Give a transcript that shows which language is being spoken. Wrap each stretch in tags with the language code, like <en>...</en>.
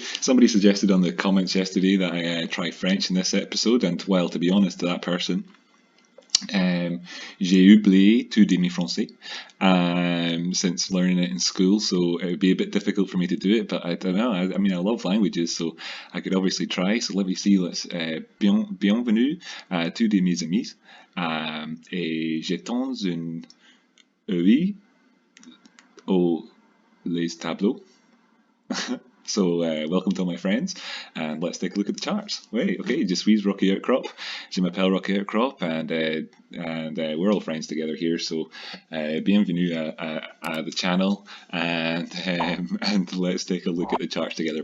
<en>Somebody suggested on the comments yesterday that I try French in this episode, and well, to be honest to that person,</en> <fr>j'ai oublié tout de mes français</fr> <en>since learning it in school, so it would be a bit difficult for me to do it, but I don't know, I mean I love languages, so I could obviously try. So let me see, let's</en> <fr>bienvenue à tous de mes amis, et jetons un œil aux les tableaux.</fr> <en>So welcome to all my friends, and let's take a look at the charts. Wait, okay,</en> <fr>je suis Rocky Outcrop,</fr> <en>je m'appelle Rocky Outcrop, and we're all friends together here. So</en> <fr>bienvenue à</fr> <en>the channel, and let's take a look at the charts together.</en>